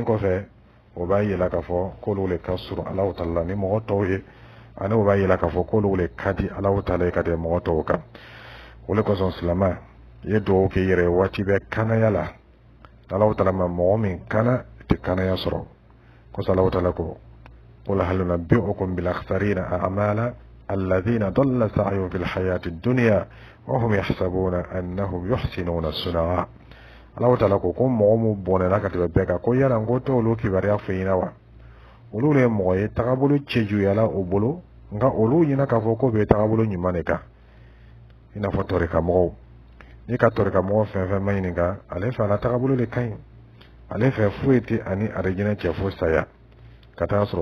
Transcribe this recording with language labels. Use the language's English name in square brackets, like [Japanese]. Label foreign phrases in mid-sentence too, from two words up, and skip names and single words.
[Bambara] kɔfɛ o b'a yira k'a fɔ k'olu le ka surun Alahu Taala ni mɔgɔ tɔw ye ani o b'a yira k'a fɔ k'olu le ka di Alahu Taala ye ka tɛmɛ mɔgɔ tɔw kan o le kosɔn silama i ye dugawu k'i yɛrɛ waati bɛɛ kanaya la Alahu Taala ma mɔgɔ min kana tɛ kanaya sɔrɔ kosɔn Alahu Taala ko [Arabic] قل هل ننبئكم بالأخسرين أعمالا الذين ضل سعيهم في الحياة الدنيا وهم يحسبون أنهم يحسنون صنعا [Bambara] Alahu Taala ko mɔgɔ mu bɔnɛna ka tɛmɛ bɛɛ kan ko yala n ko t'olu kibaruya fɔ i ɲɛna wa olu le ye mɔgɔ ye tagabolo cɛjuyala o bolo nka olu ɲɛna k'a fɔ ko bɛ tagabolo ɲuman de kan i n'a fɔ tɔrika-mɔgɔw n'i ka tɔrika-mɔgɔ fɛn fɛn ma ɲininka ale fɛ a la tagabolo de ka ɲi ale fɛ foyi tɛ ani arijinɛ cɛ fo saya ka taa sɔrɔ